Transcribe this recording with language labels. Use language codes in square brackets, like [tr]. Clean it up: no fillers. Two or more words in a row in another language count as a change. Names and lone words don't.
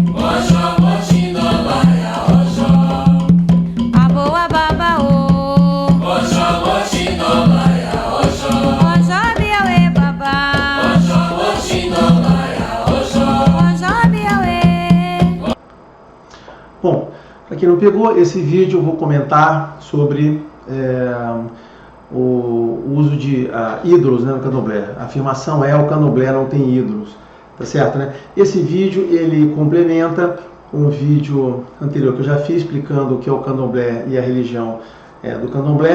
[yo] Ojo motindolaia, A boa babaô. Ojo motindolaia, Ojo biauê babá. Ojo motindolaia, Ojo biauê. [pt] Bom, para quem não pegou, esse vídeo eu vou comentar sobre o uso de ídolos, né, no Candomblé. A afirmação é: o Candomblé não tem ídolos, tá certo, né? Esse vídeo ele complementa um vídeo anterior que eu já fiz explicando o que é o Candomblé e a religião do Candomblé.